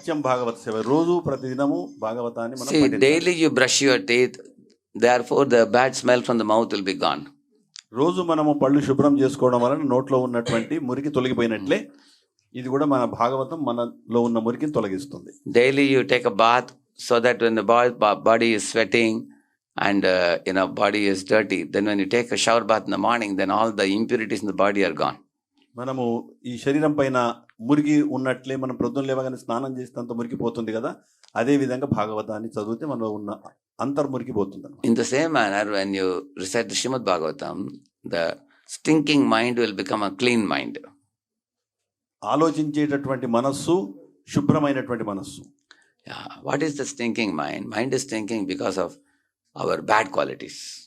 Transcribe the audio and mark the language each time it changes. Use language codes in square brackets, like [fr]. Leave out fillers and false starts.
[te] నిత్యం భాగవత సేవ, రోజు ప్రతిదినము భాగవతాన్ని మనం [en] See, [te] పఠించాలి. [en] daily you brush your teeth, therefore the bad smell from the mouth will be gone. [te] రోజు మనము పళ్ళు శుభ్రం చేసుకోవడం వలన నోట్లో ఉన్నటువంటి మురికి తొలగిపోయినట్లే ఇది కూడా మన భాగవతం మనలో ఉన్న మురికిని తొలగిస్తుంది. [en] Daily you take a bath so that when the body is sweating, and body is dirty, then when you take a shower bath in the morning, then all the impurities in the body are gone. [te] మనము ఈ శరీరం పైన మురికి ఉన్నట్లే మనం ప్రొద్దున లేవగానే స్నానం చేసినంత మురికిపోతుంది కదా, అదే విధంగా భాగవతాన్ని చదివితే మనలో ఉన్న అంతర్మురికి పోతుంది. [en] In the same manner, when you recite the Srimad Bhagavatam, the stinking mind will become a clean mind. [te] ఆలోచించేటటువంటి మనస్సు శుభ్రమైనటువంటి మనస్సు. Yeah. [en] What is the stinking mind? Mind is stinking because of our bad qualities.